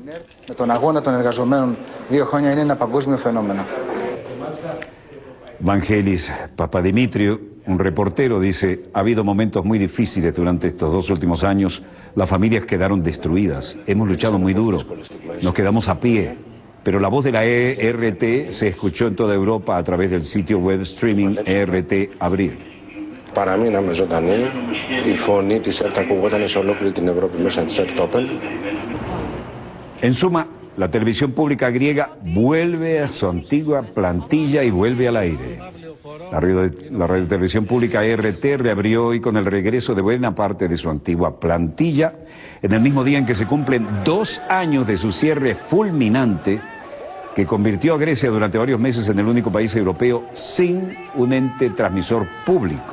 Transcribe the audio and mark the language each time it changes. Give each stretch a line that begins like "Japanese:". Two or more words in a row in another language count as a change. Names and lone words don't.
Spanish: Vangelis Papadimitriou, un reportero, dice: ha habido momentos muy difíciles durante estos 2 últimos años, las familias quedaron destruidas, hemos luchado muy duro, nos quedamos a pie, pero la voz de la ERT se escuchó en toda Europa a través del sitio web streaming ERT Abril.
Greek: Παραμείναμε ζωντανοί, η φωνή της ΕΡΤ ακούγονταν σε ολόκληρη την Ευρώπη μέσα της ΕΡΤ Open.
Spanish: En suma, la televisión pública griega vuelve a su antigua plantilla y vuelve al aire. La radiotelevisión pública ERT reabrió hoy con el regreso de buena parte de su antigua plantilla, en el mismo día en que se cumplen 2 años de su cierre fulminante que convirtió a Grecia durante varios meses en el único país europeo sin un ente transmisor público.